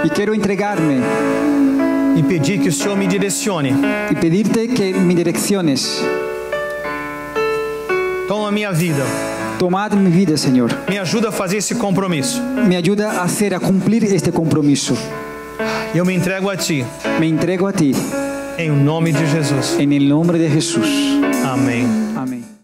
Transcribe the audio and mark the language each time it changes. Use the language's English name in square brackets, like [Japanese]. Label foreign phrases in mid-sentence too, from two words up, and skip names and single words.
[Spanish] y quiero entregarme [Portuguese] E pedir que o Senhor me direcione. [Spanish] y pedirte que me direcciones. [Portuguese] Toma a minha vida. [Spanish] Tomad mi vida, Señor. [Portuguese] Me ajuda a fazer esse compromisso. [Spanish] Me ayuda a cumplir este compromiso. [Portuguese] E eu me entrego a Ti. [Spanish] Me entrego a ti [Portuguese] Em nome de Jesus. [Spanish] en el nombre de Jesús. [Portuguese] Amém. [Spanish] Amén.